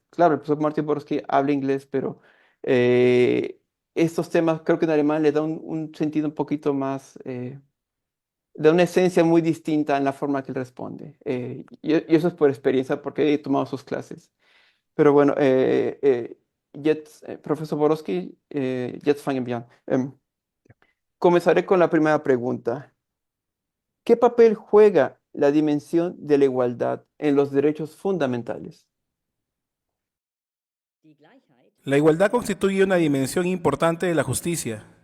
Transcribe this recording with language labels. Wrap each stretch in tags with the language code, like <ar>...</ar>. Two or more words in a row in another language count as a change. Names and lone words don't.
<es>Claro, el profesor Martin Borowski habla inglés, pero estos temas creo que en alemán le da un sentido un poquito más, da una esencia muy distinta en la forma que él responde. Y eso es por experiencia, porque he tomado sus clases. Pero bueno, Profesor Borowski,</es> <de>jetzt fangen wir an.</de> <es>Comenzaré con la primera pregunta. ¿Qué papel juega la dimensión de la igualdad en los derechos fundamentales? La igualdad constituye una dimensión importante de la justicia.</es>